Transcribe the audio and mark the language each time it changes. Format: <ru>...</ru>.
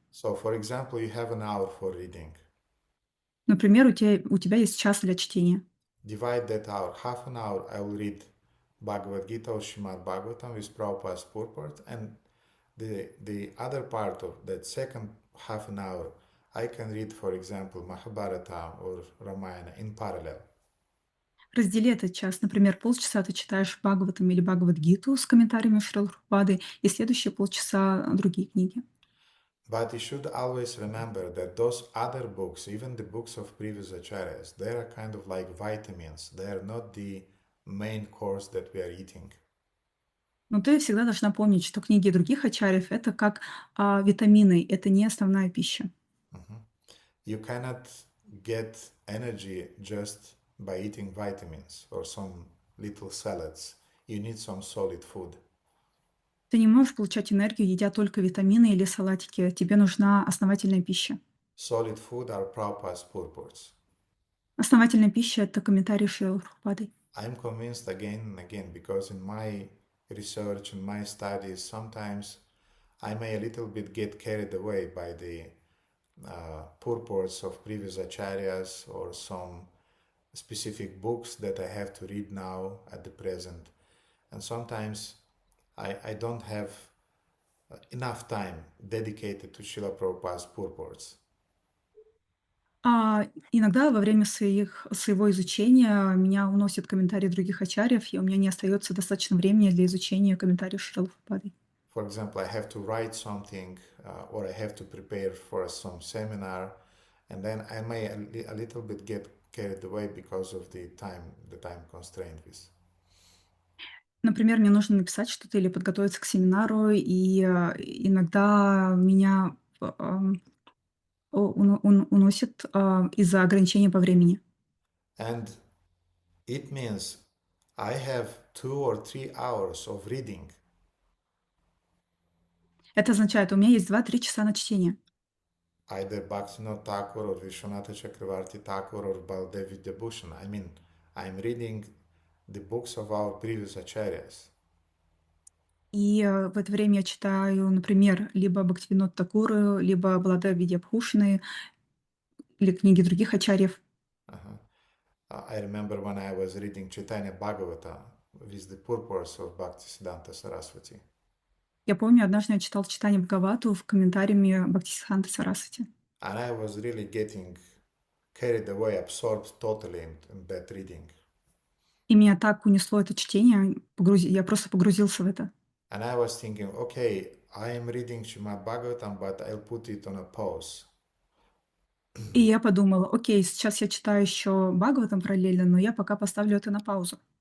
<en>So, for example, you have an hour for reading.</en> <ru>Например, у тебя есть час для чтения.</ru> <en>Divide that hour. Half an hour I will read Bhagavad Gita or Srimad Bhagavatam with Prabhupada's purport, and the other part of that second half an hour I can read, for example, Mahabharata or Ramayana in parallel.</en> <ru>Раздели этот час. Например, полчаса ты читаешь Бхагаватам или Бхагавад-гиту с комментариями Шрилы Прабхупады, и следующие полчаса другие книги.</ru> <en>But you should always remember that those other books, even the books of previous acharyas, they are kind of like vitamins. They are not the main course that we are eating.</en> <ru>Но ты всегда должна помнить, что книги других ачарьев — это как витамины, это не основная пища.</ru> <en>You cannot get energy just by eating vitamins or some little salads. You need some solid food.</en> <ru>Ты не можешь получать энергию, едя только витамины или салатики. Тебе нужна основательная пища.</ru> <en>Solid food are Prabhupada's purports.</en> <ru>Основательная пища — это комментарии Шрилы Прабхупады.</ru> <en>I'm convinced again and again because in my research and my studies, sometimes I may a little bit get carried away by the purports of previous acharyas or some specific books that I have to read now at the present. And sometimes I don't have enough time dedicated to Srila Prabhupada's purports.</en> <ru>Иногда во время своего изучения меня уносят комментарии других ачарьев, и у меня не остается достаточно времени для изучения комментариев Шрилы Прабхупады.</ru> <en>For example, I have to write something or I have to prepare for some seminar, and then I may a little bit get carried away because of the time constraint with.</en> <ru>Например, мне нужно написать что-то или подготовиться к семинару, и иногда меня уносит из-за ограничения по времени.</ru> <en>And it means I have 2 or 3 hours of reading.</en> <ru>Это означает, у меня есть 2-3 часа на чтение.</ru> <en>Either Bhaktivinoda Thakur or Vishwanatha Chakravarti Thakur or Baldev Vidyabhushan. I mean, I'm reading the books of our previous acharyas.</en> <ru>И в это время я читаю, например, либо Бхактивинод Такуру, либо Баладев Видьябхушаны, или книги других ачарьев.</ru> <en>I remember when I was reading Chaitanya Bhagavata with the purpose of Bhaktisiddhanta Saraswati.</en> <ru>Я помню, однажды я читал читание Бхагавату в комментариями Бхактисиддханты Сарасвати.</ru> <en>And I was really getting carried away, absorbed totally in that reading.</en> <ru>И меня так унесло это чтение, я просто погрузился в это.</ru> <en>And I was thinking, okay, I am reading Srimad Bhagavatam, but I'll put it on a pause.</en> <ru>И я подумала, окей, сейчас я читаю еще Бхагаватам параллельно, но я пока поставлю это на паузу.</ru>